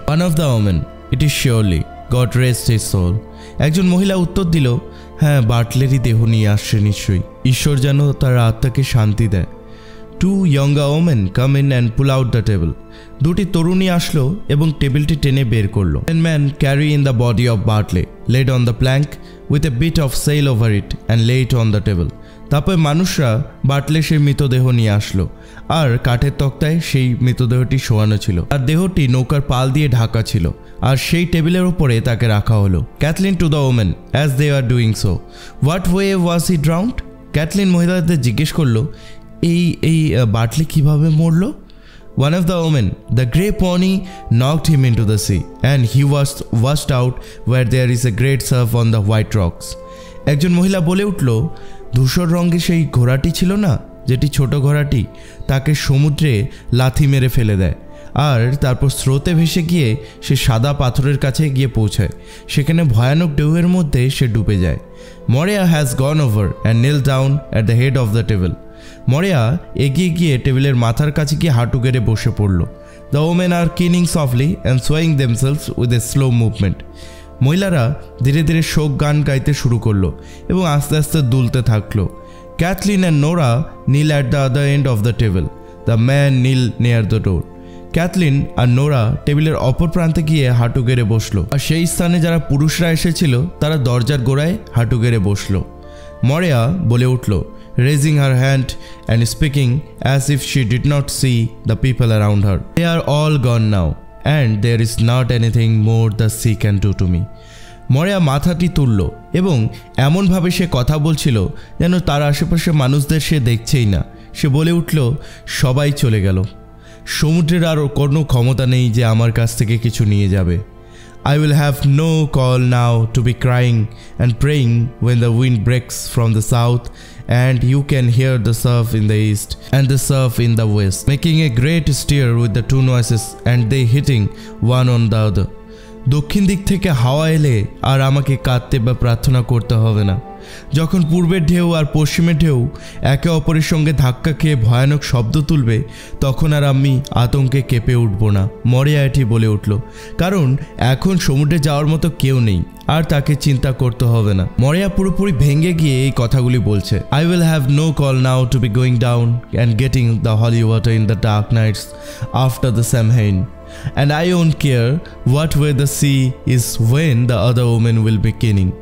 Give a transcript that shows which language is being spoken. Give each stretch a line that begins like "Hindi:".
English: One of the women, it is surely, God rest his soul.
Bangla: একজন মহিলা উত্তর দিল, হ্যাঁ, বার্টলেরই দেহ নিয়ে আসছে নিশ্চয়ই, ঈশ্বর যেন তার আত্মাকে শান্তি দেয়।
English: Two younger women come in and pull out the table.
Bangla: দুটি তরুণী আসলো এবং টেবিলটি টেনে বের করলো।
English: One man carry in the body of Bartley, laid on the plank with a bit of sail over it and lay it on the table.
Bangla: তারপর মানুষরা বার্টলে সেই মৃতদেহ নিয়ে আসলো আর কাঠের তক্তায় সেই মৃতদেহটি শোয়ানো ছিল, আর দেহটি নৌকার পাল দিয়ে ঢাকা ছিল, আর সেই টেবিলের উপরে তাকে রাখা হলো।
English: Kathleen to the women as they are doing so, what way was he drowned?
Bangla: Kathleen মহিলাদের জিজ্ঞেস করলো, এই বার্টলে কিভাবে মরলো?
English: One of the women, the grey pony, knocked him into the sea, and he was washed out where there is a great surf on the white rocks.
Bangla: একজন মহিলা বলে উঠল, ধূসর রঙের সেই ঘোড়াটি ছিল না, যেটি ছোট ঘোড়াটি, তাকে সমুদ্রে লাথি মেরে ফেলে দেয়, আর তারপর স্রোতে ভেসে গিয়ে সে সাদা পাথরের কাছে গিয়ে পৌঁছায়। সেখানে ভয়ানক ঢেউয়ের মধ্যে সে ডুবে যায়।
English: Maurya has gone over and knelt down at the head of the table.
Bangla: মরিয়া এগিয়ে গিয়ে টেবিলের মাথার কাছে গিয়ে হাঁটু গেড়ে বসে পড়ল।
English: The women are keening softly and swaying themselves with a slow movement.
Bangla: মহিলারা ধীরে ধীরে শোক গান গাইতে শুরু করলো এবং আস্তে আস্তে দুলতে থাকলো।
English: Kathleen and Nora kneel at the other end of the table, the man kneel near the door.
Bangla: Kathleen আর Nora টেবিলের অপর প্রান্তে গিয়ে হাঁটু গেড়ে বসলো, আর সেই স্থানে যারা পুরুষরা এসেছিল তারা দরজার গোড়ায় হাঁটু গেড়ে বসলো। মরিয়া বলে উঠল,
English: raising her hand and speaking as if she did not see the people around her, they are all gone now and there is not anything more the sea can do to me.
Bangla: মরিয়া মাথাটি তুলল এবং এমনভাবে সে কথা বলছিল যেন তার আশেপাশে মানুষদের সে দেখছেই না। সে বলে উঠল, সবাই চলে গেল, সমুদ্রের আর কোনো ক্ষমতা নেই যে আমার কাছ থেকে কিছু নিয়ে যাবে। I will have no call now to be crying and praying when the wind breaks from the south and you can hear the surf in the east and the surf in the west, making a great stir with the two noises and they hitting one on the other. দক্ষিণ দিক থেকে হাওয়া এলে আর আমাকে কাঁদতে বা প্রার্থনা করতে হবে না। যখন পূর্বের ঢেউ আর পশ্চিমের ঢেউ একে অপরের সঙ্গে ধাক্কা খেয়ে ভয়ানক শব্দ তুলবে, তখন আর আমি আতঙ্কে কেঁপে উঠব না। মরিয়া এটি বলে উঠল, কারণ এখন সমুদ্রে যাওয়ার মতো কেউ নেই আর তাকে চিন্তা করতে হবে না। মরিয়া পুরোপুরি ভেঙে গিয়ে এই কথাগুলি বলছে,
English: I will have no call now to be going down and getting the holy water in the dark nights after the Samhain. And I don't care what way the sea is when the other women will be kinning.